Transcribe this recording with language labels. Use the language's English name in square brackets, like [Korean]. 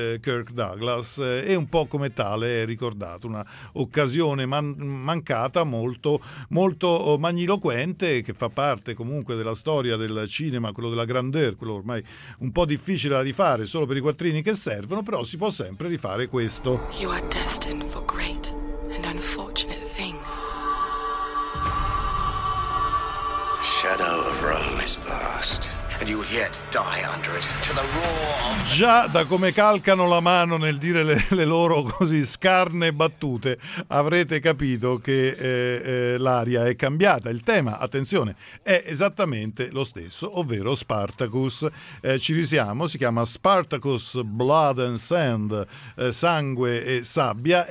[Italian] Kirk Douglas, e un po' come tale è ricordato, una occasione mancata molto magniloquente, che fa parte comunque della storia del cinema, quello della grandeur, quello ormai un po' difficile da rifare solo per i quattrini che servono, però si può sempre rifare questo. [English] You are destined for great and unfortunate things. The shadow of Rome is vast. And you will yet die under it, to the roar. [Italian] Già da come calcano la mano nel dire le loro così scarne battute, avrete capito che l'aria è cambiata. Il tema, attenzione, è esattamente lo stesso, ovvero Spartacus. Ci risiamo, si chiama Spartacus Blood and Sand, sangue e sabbia.